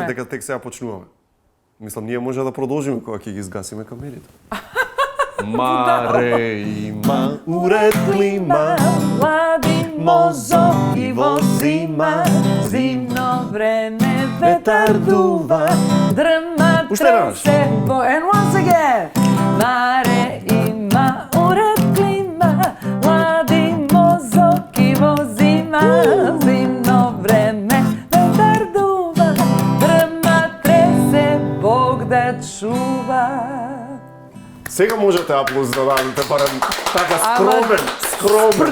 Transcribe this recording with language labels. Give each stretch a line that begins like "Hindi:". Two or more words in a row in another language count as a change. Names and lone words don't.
Macedonian: дека тек сега почнуваме. Мислам, ние може да продолжиме кога ќе ги изгасиме камерите. Маре има уред клима, млади мозок и во зима, зимно време ветар дува, дрма тресе по...
English: And once again!
Macedonian: Маре има уред клима, млади мозок и во зима, зимно време ветар дува, дрма тресе Бог да чува. Сега можете аплауз да дадете, барем така скромен.